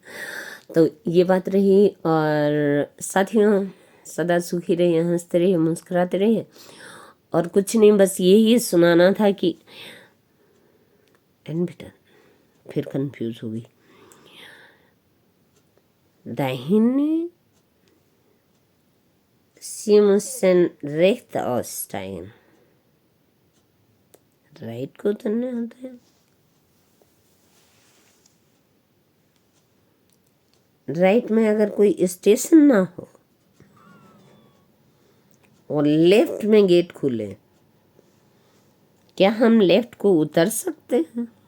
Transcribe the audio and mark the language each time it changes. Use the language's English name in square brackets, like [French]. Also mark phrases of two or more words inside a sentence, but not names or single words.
[Hindi] तो ये बात रही, और साथियों सदा सुखी रहिए, हंसते रहिए, मुस्कुराते रहिए, और कुछ नहीं, बस यही सुनाना था कि एंड बेटा फिर कंफ्यूज हो गई, दाहिने [German] Sie müssen recht aussteigen, [Hindi] राइट को उतरना होता है, राइट में अगर कोई स्टेशन ना हो और लेफ्ट में गेट खुले, क्या हम लेफ्ट को उतर सकते हैं?